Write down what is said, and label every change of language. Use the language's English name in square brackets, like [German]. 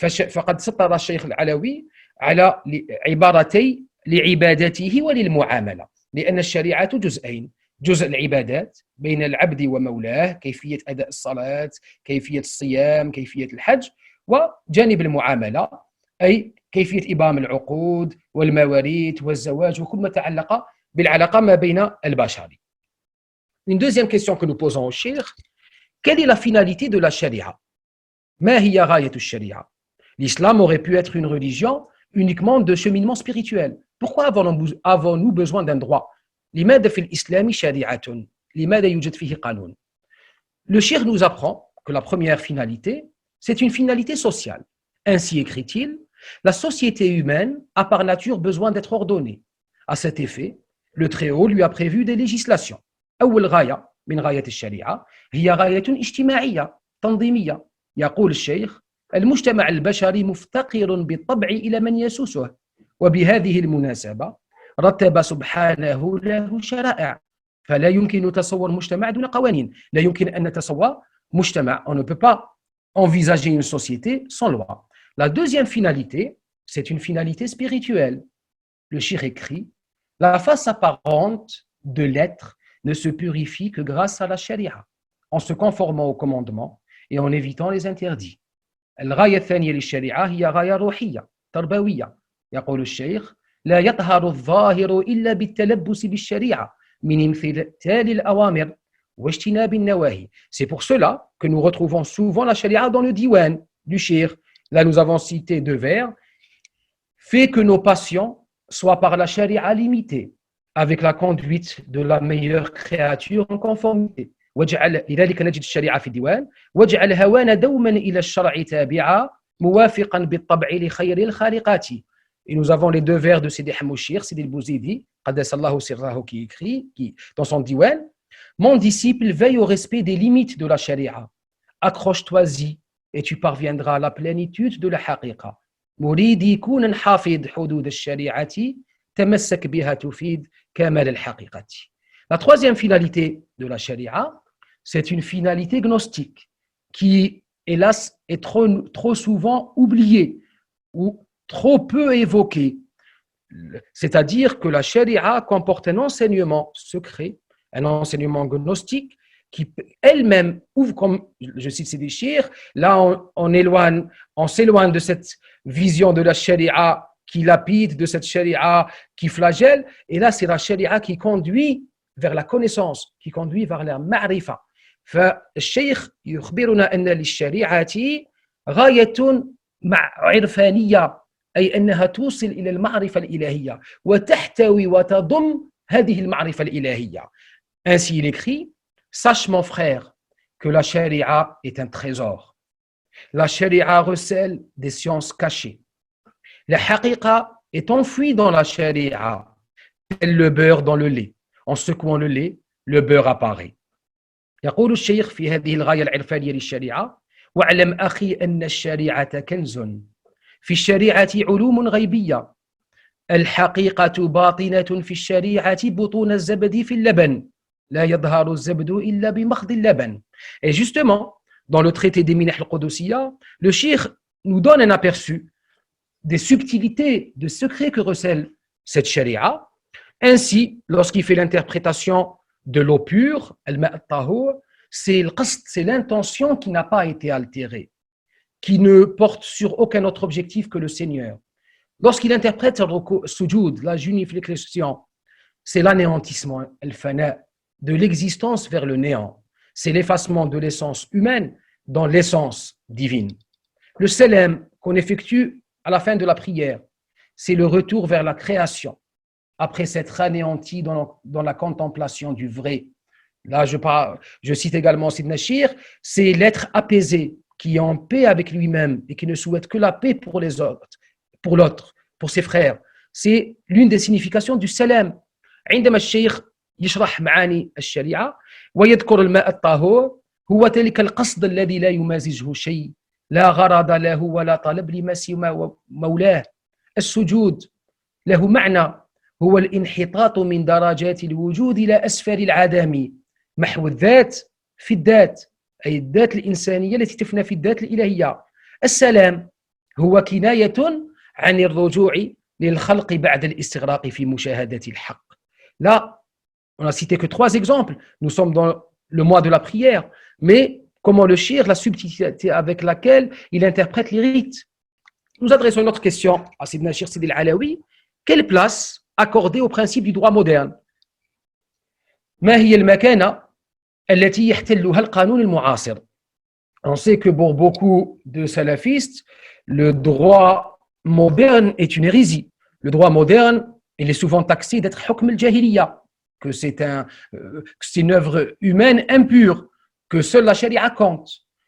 [Arabic] فقد سطر الشيخ العلوي على عبارتي لعبادته وللمعاملة، لأن الشريعة جزئين: جزء العبادات بين العبد ومولاه، كيفية أداء الصلاة، كيفية الصيام، كيفية الحج، وجانب المعاملة أي كيفية إبرام العقود والمواريث والزواج وكل ما تعلق بالعلاقة ما بين البشر. [French] Une deuxième question que nous posons au cheikh, quelle est la finalité de la sharia? [Arabic] ما هي غاية الشريعة? [French] L'islam aurait pu être une religion uniquement de cheminement spirituel. Pourquoi avons-nous besoin d'un droit? [Arabic] لماذا في الإسلام شريعة؟ لماذا يوجد فيه قانون? [French] Le cheikh nous apprend que la première finalité, c'est une finalité sociale. Ainsi écrit-il, la société humaine a par nature besoin d'être ordonnée. À cet effet, le Très-Haut lui a prévu des législations. [Arabic] أول غاية من غاية الشريعة هي غاية اجتماعية تنظيمية. يقول الشيخ: المجتمع البشري مفتقر بالطبع إلى من يسوسه، وبهذه المناسبة رتب سبحانه له شرائع، فلا يمكن تصور مجتمع دون قوانين. لا يمكن أن نتصور مجتمع. [French] On ne peut pas envisager une société sans loi. La deuxième finalité, c'est une finalité spirituelle. Le cheikh écrit: la face apparente de l'être ne se purifie que grâce à la sharia, en se conformant aux commandements et en évitant les interdits. [Arabic] الغاية الثانية للشريعة هي غاية روحية تربوية. يقول الشيخ: لا يطهر الظاهر إلا بالتلبس بالشريعة من امتثال الأوامر واجتناب النواهي. [French] C'est pour cela que nous retrouvons souvent la sharia dans le diwan du cheikh. Là, nous avons cité deux vers. Fait que nos passions soient par la sharia limitées, avec la conduite de la meilleure créature en conformité. [Arabic] لذلك نجد الشريعة في الديوان: واجعل هوانا دوما إلى الشرع تابعا موافقا بالطبع لخير الخالقات. [French] Et nous avons les deux vers de Sidi Hamouchir, Sidi al-Bouzidi, [Arabic] Qaddasallahu sirrahu, [French] qui écrit dans son diwan: mon disciple veille au respect des limites de la sharia. Accroche-toi-y et tu parviendras à la plénitude de la haqiqa. [Arabic] مريدي كون حافظ حدود الشريعة تمسك بها تفيد كمال الحقيقة. [French] La troisième finalité de la sharia, c'est une finalité gnostique qui, hélas, est trop souvent oubliée ou trop peu évoquée. C'est-à-dire que la sharia comporte un enseignement secret, un enseignement gnostique qui elle-même ouvre, comme je cite Sidi Chir, là on s'éloigne de cette vision de la sharia qui lapide, de cette sharia qui flagelle, et là c'est la sharia qui conduit vers la connaissance, qui conduit vers la ma'rifa. [Arabic] فالشيخ يخبرنا أن للشريعة غاية عرفانية، أي أنها توصل إلى المعرفة الإلهية وتحتوي وتضم هذه المعرفة الإلهية. [French] Ainsi il écrit: sache mon frère que la sharia est un trésor. La sharia recèle des sciences cachées. La haqiqa est enfouie dans la sharia, tel le beurre dans le lait. En secouant le lait, le beurre apparaît. [Arabic] يقول الشيخ في هذه الغاية العرفانية للشريعة: واعلم أخي أن الشريعة كنز. في الشريعة علوم غيبية. الحقيقة باطنة في الشريعة بطون الزبد في اللبن. لا يظهر الزبد إلا بمخض اللبن. [French] Et justement, dans le traité des Minah al-Qudusiyya, le cheikh nous donne un aperçu des subtilités, des secrets que recèle cette sharia. Ainsi, lorsqu'il fait l'interprétation de l'eau pure, c'est l'intention qui n'a pas été altérée, qui ne porte sur aucun autre objectif que le Seigneur. Lorsqu'il interprète le sujoud, la junification, c'est l'anéantissement, al-fana, de l'existence vers le néant. C'est l'effacement de l'essence humaine dans l'essence divine. Le salam qu'on effectue à la fin de la prière, c'est le retour vers la création, après s'être anéanti dans la contemplation du vrai. Là, je cite également Sidna Shir, c'est l'être apaisé, qui est en paix avec lui-même et qui ne souhaite que la paix pour les autres, pour l'autre, pour ses frères. C'est l'une des significations du salam. [Arabic] عندما الشيخ يشرح معاني الشريعة ويذكر الماء الطهور هو ذلك القصد الذي لا يمازجه شيء، لا غرض له ولا طلب لما سوى مولاه. السجود له معنى، هو الانحطاط من درجات الوجود إلى أسفل العدم، محو الذات في الذات، أي الذات الإنسانية التي تفنى في الذات الإلهية. السلام هو كناية عن الرجوع للخلق بعد الاستغراق في مشاهدة الحق. [French] Là, on n'a cité que 3 exemples. Nous sommes dans le mois de la prière, mais comment le cheikh, la subtilité avec laquelle il interprète les rites. Nous adressons une autre question à Sidna Cheikh Sidi Al-Alawi. Quelle place accorder au principe du droit moderne? [Arabic] ما هي المكانة التي يحتلها القانون المعاصر? [French] On sait que pour beaucoup de salafistes, le droit moderne est une hérésie. Le droit moderne, il est souvent taxé d'être hukm al-jahiliya, que c'est une œuvre humaine impure, que seule la charia compte.